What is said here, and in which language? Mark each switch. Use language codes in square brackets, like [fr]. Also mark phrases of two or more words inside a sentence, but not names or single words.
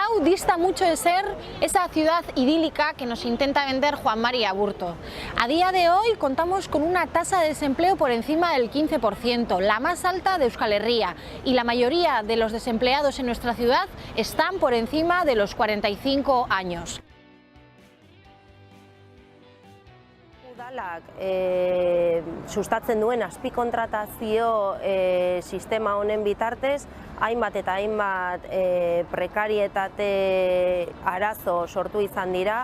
[es] dista mucho de ser esa ciudad idílica que nos intenta vender Juan Mari Aburto. A día de hoy contamos con una tasa de desempleo por encima del 15%, la más alta de Euskal Herria, y la mayoría de los desempleados en nuestra ciudad están por encima de los 45 años. [eu] Udalak sustatzen duen azpikontratazio sistema honen bitartez, hainbat eta hainbat prekarietate arazo sortu izan dira.